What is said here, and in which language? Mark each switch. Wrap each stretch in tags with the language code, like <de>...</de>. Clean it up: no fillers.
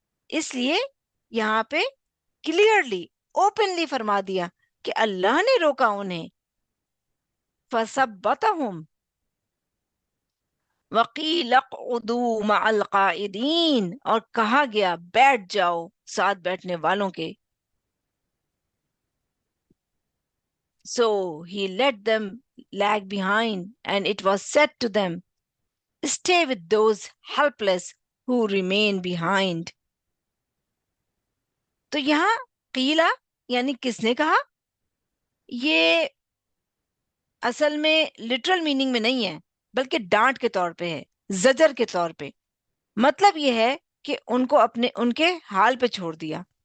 <ur>اس لیے یہاں پہ کلیئرلی اوپنلی فرما دیا کہ اللہ نے روکا انہیں.</ur> <ar>فَثَبَّتَهُمْ وَقِيلَ اقْعُدُوا مَعَ الْقَاعِدِينَ,</ar> <ur>اور کہا گیا بیٹھ جاؤ ساتھ بیٹھنے والوں کے.</ur> <en>So he let them lag behind and it was said to them, stay with those helpless who remain behind.</en> <ur>تو یہاں قیلا یعنی کس نے کہا, یہ اصل میں لٹرل میننگ میں نہیں ہے بلکہ ڈانٹ کے طور پہ ہے, زجر کے طور پہ. مطلب یہ ہے کہ ان کو ان کے حال پہ چھوڑ دیا.</ur>